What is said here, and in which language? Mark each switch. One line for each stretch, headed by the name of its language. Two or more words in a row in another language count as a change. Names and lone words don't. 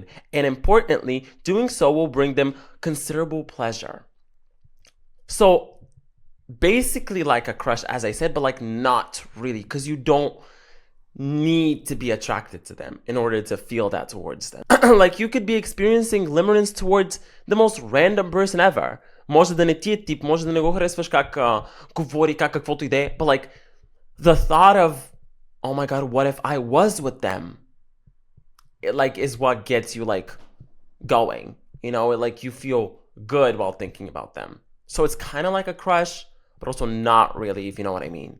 English: And importantly, doing so will bring them considerable pleasure. So basically like a crush, as I said, but like not really, because you don't need to be attracted to them in order to feel that towards them. Like you could be experiencing limerence towards the most random person ever.
Bulgarian: Може да не ти е тип, може да не го харесваш как говори, каквото и да е,
English: but like the thought of, oh my god, what if I was with them? It like is what gets you like going, like you feel good while thinking about them. So it's kind of like a crush, but also not really, if you know what I mean.